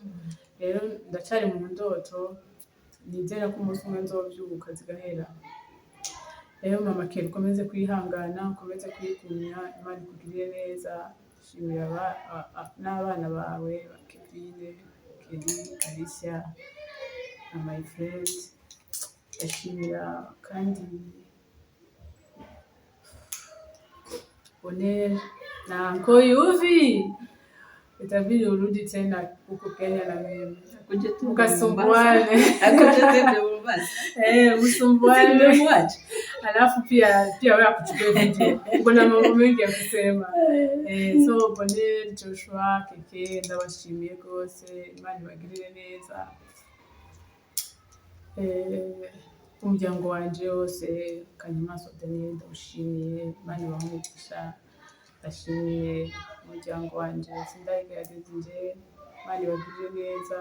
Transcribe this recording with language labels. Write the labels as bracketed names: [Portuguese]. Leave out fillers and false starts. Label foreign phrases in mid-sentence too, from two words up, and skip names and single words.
[Rundi] Rero ndacari mu ndoto, nizera ko umunsi umwe nzovyuka zigahera. Rero mama Keri ukomeze kwihangana, ukomeze kwigumya, Imana ikugirire neza. Shimira n'abana bawe ba Kevine, Keri, Alicia na [English] my friend. [Rundi] Ndashimira kandi Bonheur na Uncle Yuvi, [Swahili] itabidi urudi tena huko Kenya na mimi. Ukasumbuane. Msumbuane. Alafu pia wewe akuchukue video. Kuna mambo mengi ya kusema. [Rundi] So Bonheur, Joshua, Keke, ndabashimiye rwose, Imana ibagirire neza. Umuryango wanje wose, Kanyamaswa Daniel ndawushimiye, Imana ibahumugisha. Ndashimiye umuryango wanje Sindayigerageje, Imana ibagirire neza.